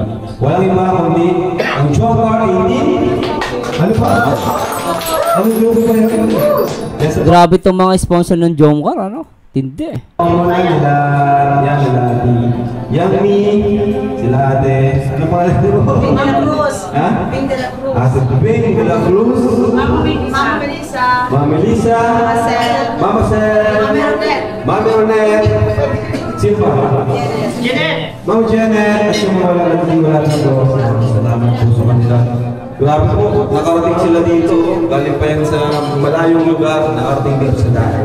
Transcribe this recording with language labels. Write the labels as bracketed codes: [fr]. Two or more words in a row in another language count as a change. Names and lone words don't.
[tl] Walang iba kundi ang Jomcar 18. Ano pa? Ang grupo pa yun? [en] Yes, sir. [tl] Grabe itong mga sponsor ng Jomcar, ano? Tindi. Ang muna nila, yan nila ate Yummy, sila ate, ano pangalan mo? Bing de la Cruz. Ha? Bing de la Cruz. Ate Bing de la Cruz, Mama Melissa. Mama Melissa, Sel. Mama Sel, Mami Rodet. Mami Ronet, sino pa? Mama Janet, at yung mga wala dito. Salamat po sa kanila. Grabe po, nakarating sila dito. Galing pa yan sa malayong lugar, nakarating dito sa Daet.